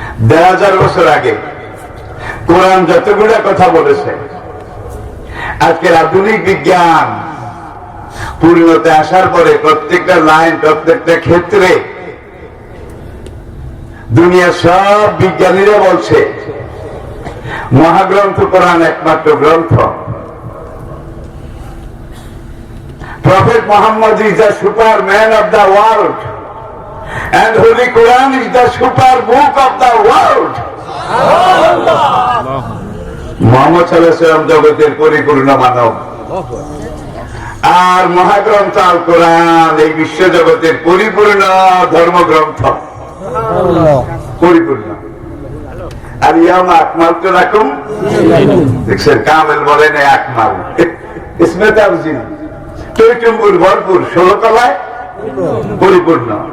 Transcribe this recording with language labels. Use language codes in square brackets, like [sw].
[bn] 1000 বছর আগে কোরআন যতগুলা কথা বলেছে, আজকের আধুনিক বিজ্ঞান পূর্ণতা আসার পরে প্রত্যেকটা লাইন, প্রত্যেকটা ক্ষেত্রে দুনিয়ার সব বিজ্ঞানীরা বলছে মহাগ্রন্থ কোরআন একমাত্র গ্রন্থ। [en] Prophet Muhammad is the superman of the world and Holy Quran is the super book of the world. [bn] Muhammad সাল্লাল্লাহু আলাইহি ওয়াসাল্লাম জগতের পরিপূর্ণ মানব, আর মহাগ্রন্থ আল কোরআন এই বিশ্ব জগতের পরিপূর্ণ ধর্মগ্রন্থ, পরিপূর্ণ। আর [ar] ইয়ামা আকমালতু লাকুম, [bn] দেখছেন কামেল বলে না আকমাল, ইসমে তাফজিল, টইটুম্বুর ভরপুর, 16 তলায় পরিপূর্ণ।